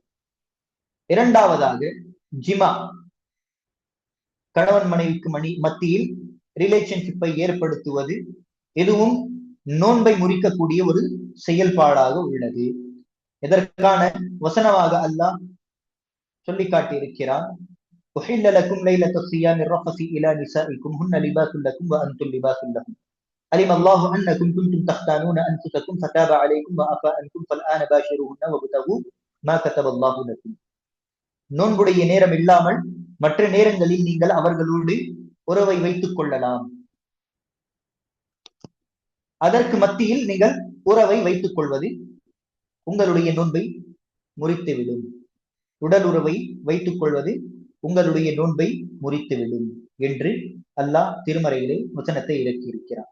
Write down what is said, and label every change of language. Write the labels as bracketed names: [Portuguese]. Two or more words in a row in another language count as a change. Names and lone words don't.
[Tamil] இரண்டாவதாக ஜிமா, கணவன் மனைவிக்கு மத்தியில் ரிலேஷன்ஷிப்பை ஏற்படுத்துவது, எதுவும் நோன்பை முறிக்கக்கூடிய ஒரு செயல்பாடாக உள்ளது. இதற்கான வசனமாக அல்லாஹ் சொல்லி காட்டியிருக்கிறான், [Arabic] أحل لكم ليلة الصيام الرفث الى نسائكم هن لباس لكم وانتم لباس لهم علم الله انكم كنتم تختانون انفسكم فتاب عليكم وعفى عنكم فالآن باشروهن وابتغوا ما كتب الله لكم. [Tamil] நோன்புடைய நேரம் இல்லாமல் மற்ற நேரங்களில் நீங்கள் அவர்களோடு உறவை வைத்துக் கொள்ளலாம். அதற்கு மத்தியில் நீங்கள் உறவை வைத்துக் கொள்வது உங்களுடைய நோன்பை முறித்துவிடும். உடல் உறவை வைத்துக் கொள்வது உங்களுடைய நோன்பை முறித்துவிடும் என்று அல்லாஹ் திருமறையிலே வசனத்தை இறக்கியிருக்கிறார்.